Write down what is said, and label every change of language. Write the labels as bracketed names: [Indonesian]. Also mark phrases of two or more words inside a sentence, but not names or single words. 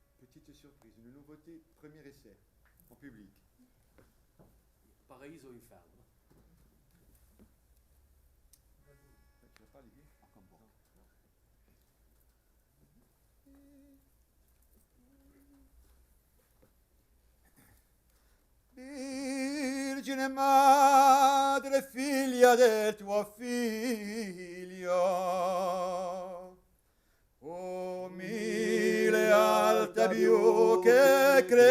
[French] petite surprise, une nouveauté, premier essai, en public. [Italian] Paradiso o Inferno. [French] Tu vas pas, Olivier? Ah, comme bon. [Italian] Virgine madre, figlia del tuo figlio, umile alta più che